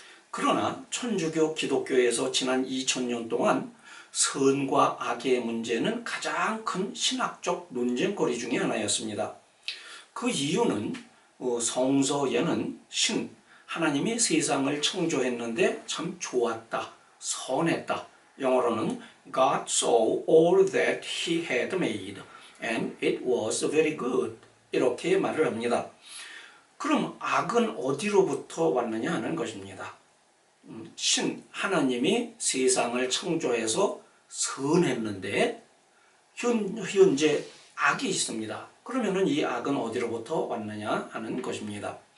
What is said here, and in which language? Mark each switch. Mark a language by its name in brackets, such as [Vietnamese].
[Korean] 그러나 천주교, 기독교에서 지난 2000년 동안 선과 악의 문제는 가장 큰 신학적 논쟁거리 중에 하나였습니다. 그 이유는 성서에는 하나님이 세상을 창조했는데 참 좋았다, 선했다. 영어로는 [English] God saw all that he had made and it was very good. [Korean] 이렇게 말을 합니다. 그럼 악은 어디로부터 왔느냐 하는 것입니다. 하나님이 세상을 창조해서 선했는데 현재 악이 있습니다. 그러면은 이 악은 어디로부터 왔느냐 하는 것입니다.